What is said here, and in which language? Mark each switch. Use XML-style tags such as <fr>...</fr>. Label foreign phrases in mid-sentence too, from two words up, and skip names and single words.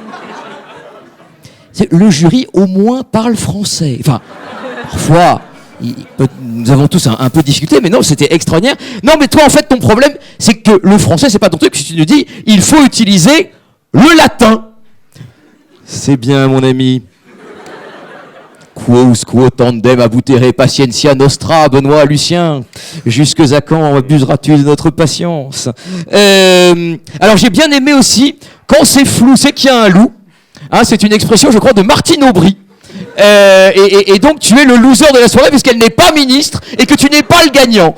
<fr>Le jury au moins parle français. Enfin, parfois. Nous avons tous un peu discuté, mais non, c'était extraordinaire. Non, mais toi, en fait, ton problème, c'est que le français, c'est pas ton truc. Si tu nous dis, il faut utiliser le latin. C'est bien, mon ami.</fr> <la>Quos quo tandem abutere patientia nostra,</la> <fr>Benoît Lucien. Jusque à quand abuseras-tu de notre patience? Alors, j'ai bien aimé aussi, quand c'est flou, c'est qu'il y a un loup. Hein, c'est une expression, je crois, de Martine Aubry. Et donc tu es le loser de la soirée puisqu'elle n'est pas ministre et que tu n'es pas le gagnant.</fr>